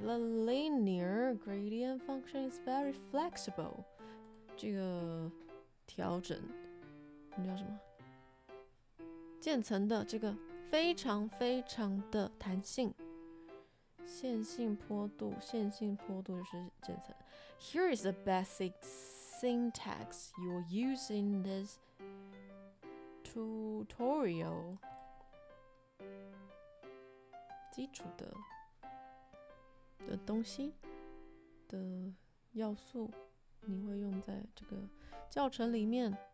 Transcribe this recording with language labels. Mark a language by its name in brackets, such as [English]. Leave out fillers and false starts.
[English] The linear gradient function is very flexible. [Chinese] 这个调整，你叫什么？渐层的这个非常的弹性。线性坡度就是渐层。 [English] Here is a basic syntax you'll use in this tutorial. [Chinese] 基础的东西的要素，你会用在这个教程里面。